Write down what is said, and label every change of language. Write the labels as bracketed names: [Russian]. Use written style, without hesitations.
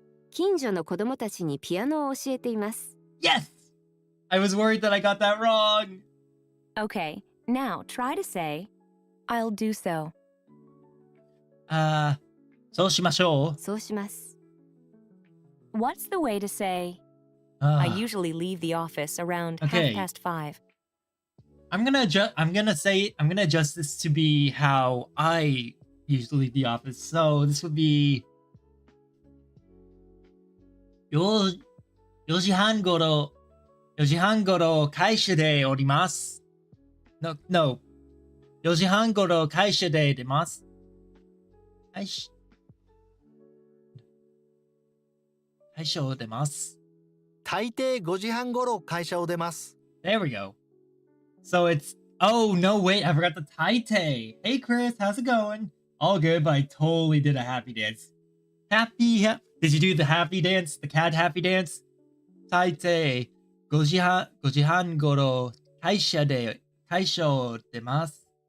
[Japanese] 近所の子供たちにピアノを教えています。 [English] Yes! I was worried that I got that wrong. Okay, now try to say, I'll do so. [Japanese] そうしましょう。そうします。 [English] What's the way to say, I usually leave the office around Okay. 5:30. I'm gonna adjust this to be how I usually leave the office. So this would be [Japanese] 4時半頃会社でおります。 No. 4時半頃会社で出ます。会社を出ます。大抵5時半頃会社を出ます。 [English] There we go. So it's, oh no, wait, I forgot the taite. Hey Chris, how's it going? All good, but I totally did a happy dance. Did you do the happy dance? The cat happy dance? [Japanese] Taite, 5時半頃会社を出ます。